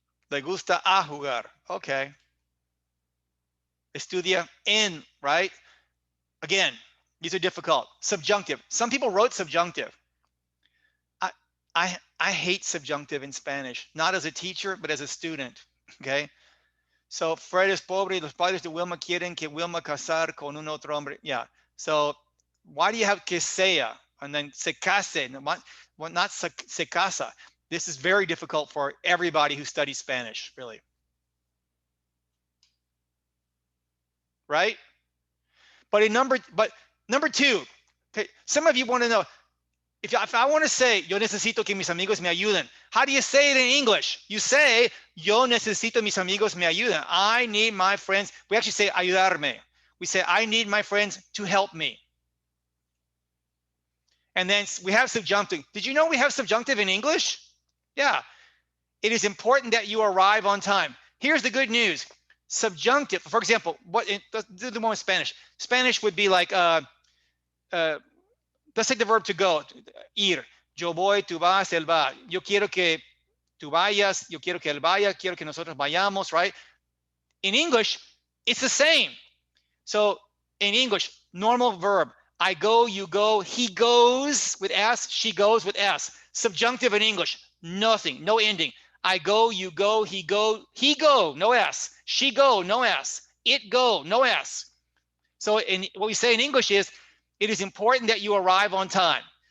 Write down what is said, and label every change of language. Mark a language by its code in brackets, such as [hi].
[es] Le gusta a jugar. Okay. Estudia en, right? [en] Again, these are difficult. Subjunctive. Some people wrote subjunctive. I hate subjunctive in Spanish, not as a teacher, but as a student, okay? [es] So, Fred es pobre y los padres de Wilma quieren que Wilma casar con un otro hombre. [en] Yeah. So, why do you have que sea and then se case? [es] Not se casa. [en] This is very difficult for everybody who studies Spanish, really. Right? But number two, okay, some of you want to know, if I want to say, [es] yo necesito que mis amigos me ayuden, [en] how do you say it in English? You say, [es] yo necesito mis amigos me ayuden. [en] I need my friends. We actually say ayudarme. We say, I need my friends to help me. And then we have subjunctive. Did you know we have subjunctive in English? Yeah. It is important that you arrive on time. Here's the good news. Subjunctive, for example, do the one with Spanish. Spanish would be like, let's take the verb to go, ir. [es] Yo voy, tú vas, él va. Yo quiero que tú vayas, yo quiero que él vaya, quiero que nosotros vayamos, right? [en] In English, it's the same. So in English, normal verb, I go, you go, he goes with S, she goes with S. Subjunctive in English, nothing, no ending. I go, you go, he go, no S. She go, no S. It go, no S. So what we say in English is, it is important that you arrive on time.